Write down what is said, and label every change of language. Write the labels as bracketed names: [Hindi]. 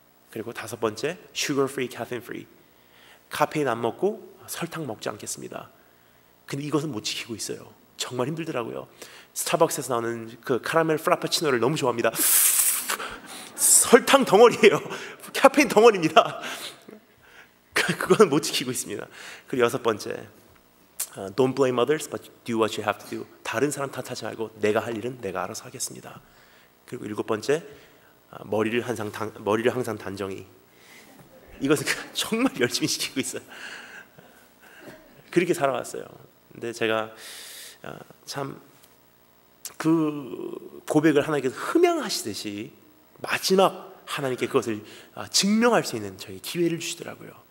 [Korean] 그리고 다섯 번째, [English] sugar free, caffeine free, [Korean] 카페인 안 먹고 설탕 먹지 않겠습니다. 근데 이것은 못 지키고 있어요. 정말 힘들더라고요. 스타벅스에서 나오는 그 카라멜 프라푸치노를 너무 좋아합니다. 설탕 덩어리예요. 카페인 덩어리입니다. 그건 못 지키고 있습니다. 그리고 여섯 번째, [English] don't blame others, but do what you have to do. [Korean] 다른 사람 탓하지 말고 내가 할 일은 내가 알아서 하겠습니다. 그리고 일곱 번째, 머리를 항상 단정히. 이것은 정말 열심히 지키고 있어요. 그렇게 살아왔어요. 근데 제가 참 그 고백을 하나님께서 흠양하시듯이 마지막 하나님께 그것을 증명할 수 있는 저희 기회를 주시더라고요.